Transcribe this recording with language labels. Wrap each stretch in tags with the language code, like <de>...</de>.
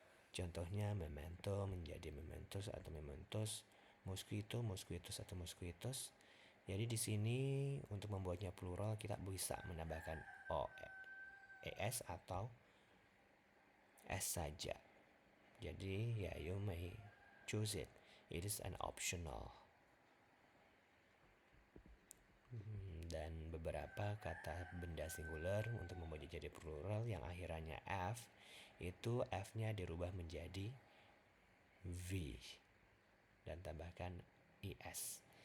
<id>Contohnya memento menjadi mementos atau mementos, mosquito, mosquitos atau mosquitos. Jadi di sini untuk membuatnya plural kita bisa menambahkan ES atau S saja. Jadi ya,</id> <en>you may choose it. It is an optional.</en> <id>Dan beberapa kata benda singular untuk membuatnya jadi plural yang akhirannya F, itu F-nya dirubah menjadi V dan tambahkan ES.</id>